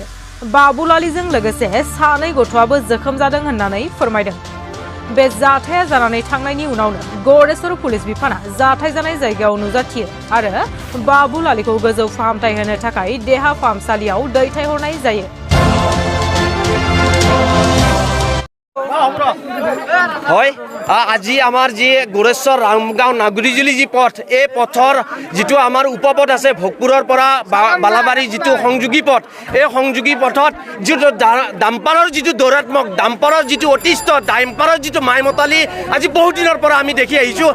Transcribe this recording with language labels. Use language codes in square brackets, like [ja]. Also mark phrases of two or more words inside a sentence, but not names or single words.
[brx] बाबुलालीजों लोगोसे सानै गथ'आबो जोखोम जादों होननानै फोरमायदों। बे जाथाया जानानै थांनायनि उनावनो गरेसर पुलिस बिफाना जाथाय जानाय जायगायाव नुजाथियो आरो बाबुलालीखौ गोजौ फाहामथाय होनो थाखाय देहा फाहामसालियाव दैथायहरनाय जायो। [as] হয় আজি আমাৰ যি গোৰেশ্বৰ ৰামগাঁও নাগুৰিজুলি যি পথ এই পথৰ যিটো আমাৰ উপপথ আছে ভোগপুৰৰ পৰা বালাবাৰী যিটো সংযোগী পথ এই সংযোগী পথত যিটো ডাম্পাৰৰ যিটো দৌৰাত্মক ডাম্পাৰৰ যিটো অতিষ্ঠ ডাম্পাৰৰ যিটো মাইমতালি আজি বহু দিনৰ পৰা আমি দেখি আহিছোঁ।